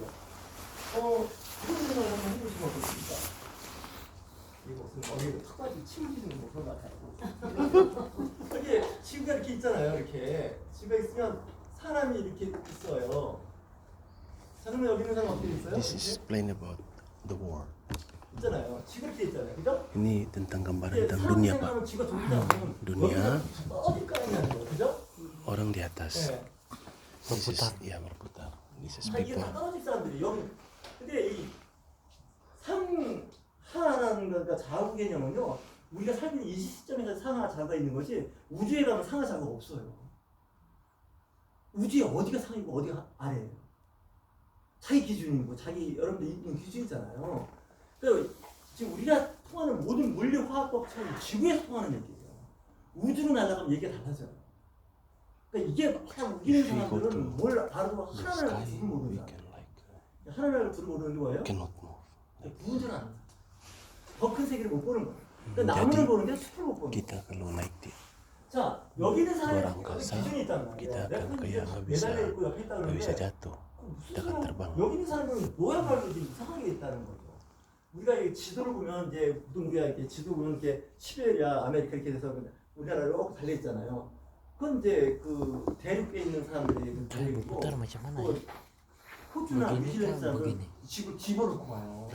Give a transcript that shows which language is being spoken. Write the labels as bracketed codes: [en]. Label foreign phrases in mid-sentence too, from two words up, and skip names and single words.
[ko] 이런 생각을 한번 해보시면 어떻습니까? 이거 무슨 어디에 턱까지 침 튀는 뭐 그런 것 같아요. 이게 지구가 이렇게 있잖아요. 이렇게 지구가 있으면 사람이 이렇게 있어요. 자 그러면 여기 있는 사람 어떻게 있어요? [en] This is explain about the war. [ko] 있잖아요. 지구 이렇게 있잖아요. 그죠? [id] Ini tentang gambaran tentang dunia, Pak. Dunia, orang di atas. [en] This is, [id] ya berputar. [en] This is [ko] 이게 [en] people. [ko] 다 떨어질 사람들이 여기. 근데 이 상하라는 거가 좌우 개념은요. 우리가 살고 있는 이 시점에서 상하 좌우가 있는 것이 우주에 가면 상하 좌우가 없어요. 우주에 어디가 상이고 어디가 아래예요. 자기 기준이고 자기 여러분들 있는 기준이잖아요. 그러니까 지금 우리가 통하는 모든 물리 화학법처럼 지구에서 통하는 얘기예요. 우주로 날아가면 얘기가 달라져요. 그러니까 이게 막 우기는 사람들은 뭘 알아도 하나를 둘을 모르는 사람. 하나를 둘을 모르는 게 뭐예요? 구분을 안 해요. 더 큰 세계를 못 보는 거예요. 그러니까 나무를 보는데 숲을 못 보는 [id] Kita [ko] 거예요. [id] kalau naik di [ko] 자, 여기 있는 [id] luar [ko] 사람의 [id] angkasa, [ko] 기준이 있단 말이에요. [id] kita akan [ko] 내가 [id] kayak nggak [ko] 매달려 있고 옆에 있다 [id] bisa [ko] 그러는데 [id] jatuh. Kita akan terbang. [ko] 여기 있는 사람은 모양말로 이상하게 있다는 거죠. 우리가 이 지도를 보면 이제 보통 우리가 이렇게 지도 보면 이렇게 시베리아, 아메리카 이렇게 돼서 우리나라로 이렇게 달려 있잖아요. 그건 이제 그 대륙에 있는 사람들이 그 대륙이고, 호주나 뉴질랜드 사람은 지구를 집어넣고 와요.